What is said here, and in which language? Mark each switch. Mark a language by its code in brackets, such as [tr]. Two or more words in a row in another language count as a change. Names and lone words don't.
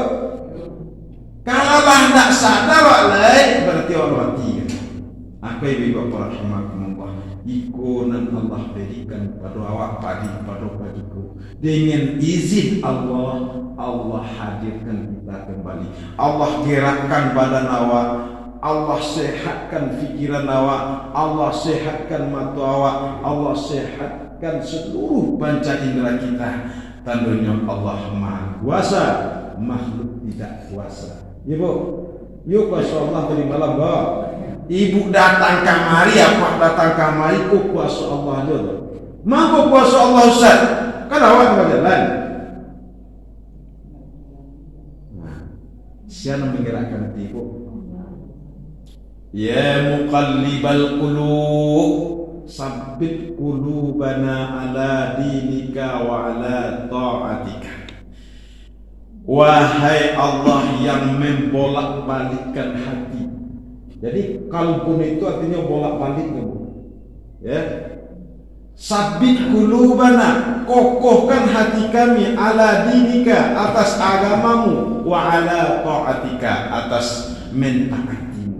[id] Kalau tak sadar awak berarti awak mati. Apa ibu bapa rahimakumullah, ikonan Allah berikan pada awak pada paduku. Dengan izin Allah, Allah hadirkan kita kembali. Allah gerakkan badan awak, Allah sehatkan fikiran awak, Allah sehatkan mata awak, Allah sehatkan seluruh panca indera kita. Tandanya Allah Maha Kuasa, makhluk tidak kuasa. Ibu, yuk kuasa Allah dari malam bah. Ibu datang kamari, apa datang kamari ku kuasa Allah aja. Mampu kuasa Allah Ustaz. Kan awak berjalan. Siapa menggerakkan hati ibu? [ar] يا مقلب القلوب ثبت قلوبنا على دينك وعلى طاعتك. [id] Wahai Allah yang membolak-balikkan hati. Jadi kalbun itu artinya bolak-balik ya. [ar] ثبت قلوبنا, [id] kokohkan hati kami [ar] على دينك, [id] atas agamamu, [ar] وعلى طاعتك, [id] atas mentaatimu.